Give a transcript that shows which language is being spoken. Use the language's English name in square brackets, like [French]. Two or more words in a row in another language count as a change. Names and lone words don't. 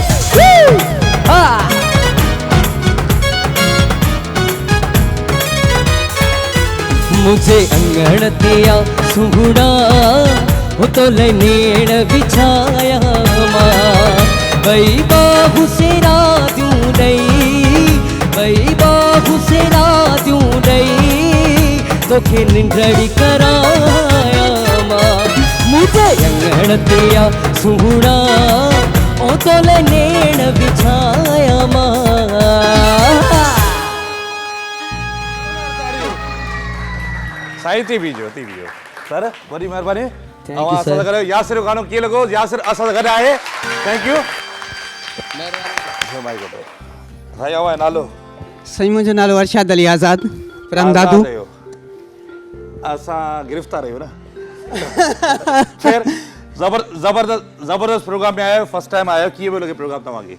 [Sindhi] मुझे अंगण ते आ सुहड़ा तो लेनेड़ बिछाया मां बई बाहु से रातियूं ॾई बई बाहु से रातियूं ॾई तोखे निंडड़ी कराया मां मुझे अंगण ते आ सुहड़ा ओ तोले नेण बिछाया मां साईं थी बीजो सर वॾी महिरबानी [English] Thank you, sir. [Sindhi] असां सां यासिर जो गानो कीअं लॻो यासिर असां सां गॾु आहे [English] thank you [Sindhi] साईं आहे नालो साईं मुंहिंजो नालो अरशद अली आज़ाद परम दादू आज़ाद आहियो। असां गिरफ़्तार आहियूं न ख़ैर ज़बरदस्त प्रोग्राम में आयो [English] first time [Sindhi] आयो कीअं पियो लॻे प्रोग्राम तव्हांखे